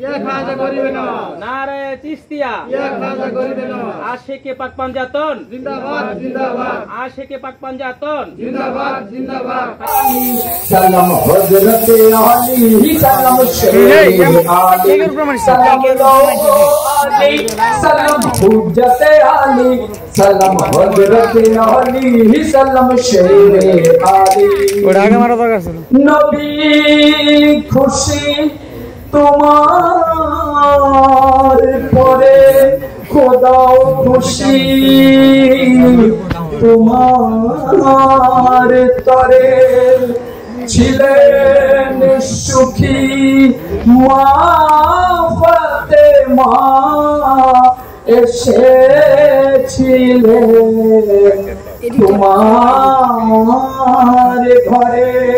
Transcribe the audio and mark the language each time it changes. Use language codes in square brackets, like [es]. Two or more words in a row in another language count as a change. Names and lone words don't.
[ur] نعرۂ چشتیہ عاشقِ پاک پنجتن زندہ باد زندہ باد عاشقِ پاک پنجتن زندہ باد زندہ باد سلام حضرت علی سلام شیخ علی سلام علی سلام حجت علی سلام حضرت علی سلام شیخ علی [bn] নবী খুশি তোমার পরে খোদাও খুশি তোমার তরে ছিলেন সুখী মা ফাতেমা এসেছিলেন তোমার ঘরে